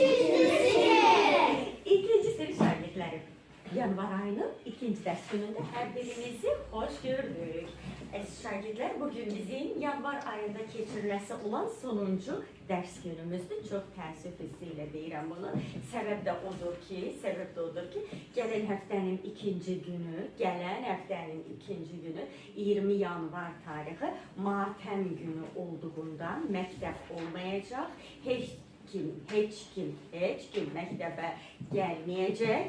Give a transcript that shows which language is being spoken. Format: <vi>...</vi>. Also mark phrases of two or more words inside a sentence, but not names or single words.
<az>İkincisiniz şagirdlərim. Yanvar ayının ikinci ders gününde her birinizi hoş gördük. Aziz şagirdler, bugün bizim yanvar ayında keçirilmesi olan sonuncu ders günümüzdür. Çok təəssüf hissiyle deyirəm bunu. Sebep de odur ki, gələn həftənin ikinci günü 20 yanvar tarihi matəm günü olduğundan məktəb olmayacaq. Heç kim məktəbə gəlməyəcək.</az>